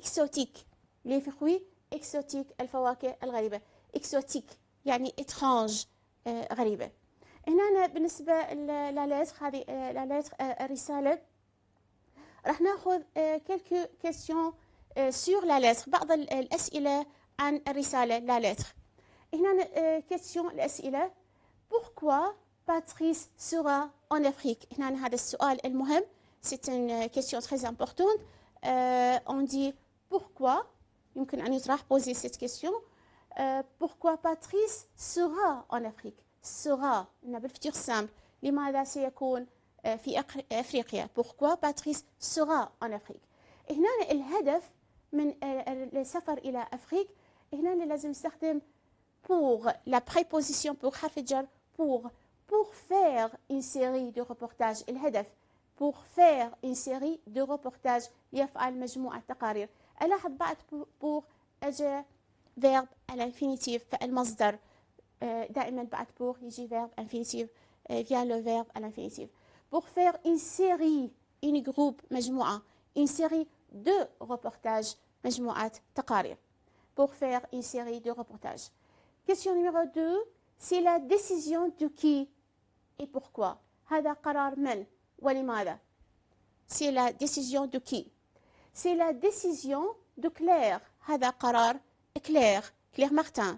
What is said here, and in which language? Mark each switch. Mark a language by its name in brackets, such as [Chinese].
[French] exotique les fruits exotiques [Arabic] الفواكه الغريبة. [French] exotique [Arabic] يعني [French] étrange [Arabic] غريبة. هنا بالنسبة للالتر هذه لالتر الرسالة راح ناخذ [French] quelques questions sur la lettre [Arabic] بعض الأسئلة عن الرسالة لالتر. [French] هنا question الأسئلة pourquoi Patrice sera en Afrique. [Arabic] هنا هذا السؤال المهم [French] c'est une question très importante. On dit pourquoi [Arabic] يمكن أن يطرح [French] poser cette question. Pourquoi Patrice sera en Afrique. [Arabic] sera هنا بالفتير سامبل لماذا سيكون في أفريقيا. [French] Pourquoi Patrice sera en Afrique. [Arabic] هنا الهدف من السفر إلى أفريقيا هنا لازم نستخدم [French] pour la préposition pour [Arabic] حرف الجر [French] pour faire une série de reportages. الهدف pour faire une série de reportages [Arabic] يفعل مجموعة تقارير. ألاحظ بعد [French] pour أجا verbe à l'infinitif [Arabic] فالمصدر دائما بعد [French] pour [Arabic] يجي [French] verbe infinitif vient le verbe à l'infinitif. Pour faire une série une groupe مجموعة une série de reportages [Arabic] مجموعة تقارير. [French] Pour faire une série de reportages. Question numéro 2 c'est la décision de qui et pourquoi. [Arabic] هذا قرار من ولماذا. [French] C'est la décision de qui. C'est la décision de Claire. [Arabic] هذا قرار Claire Martin.